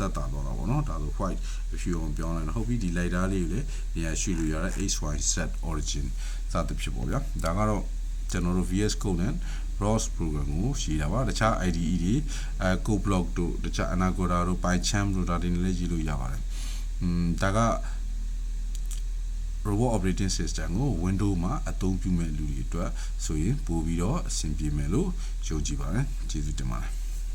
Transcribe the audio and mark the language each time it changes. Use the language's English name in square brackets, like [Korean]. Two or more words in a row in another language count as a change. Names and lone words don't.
[Burmese] တ်တာတော့တာပေါ့နော်ဒါဆို white အဖြူအောင်ပြောင်းလိုက်တော့ဟုတ်ပြီဒီ lighter လေးကိုလည်းနေရာရွှေ့လို့ရတဲ့ [English] xyz origin [Burmese] စသဖြင့်ပေါ့ဗျာဒါကတော့ကျွန်တော်တို့ vscode နဲ့ [English] ROS program [Burmese] ကိုရှိတာပါတခြား IDE တွေ [English] code block [Burmese] တို့တခြား anaconda တို့ pycharm တို့ဒါတွေလည်းရေးလို့ရပါတယ်ဒါက [English] robot operating system [Burmese] ကို window မှာအသုံးပြုမဲ့လူတွေအတွက်ဆိုရင်ပို့ပြီးတော့အဆင်ပြေမယ်လို့ယုံကြည်ပါတယ်ကျေးဇူးတင်ပါတယ်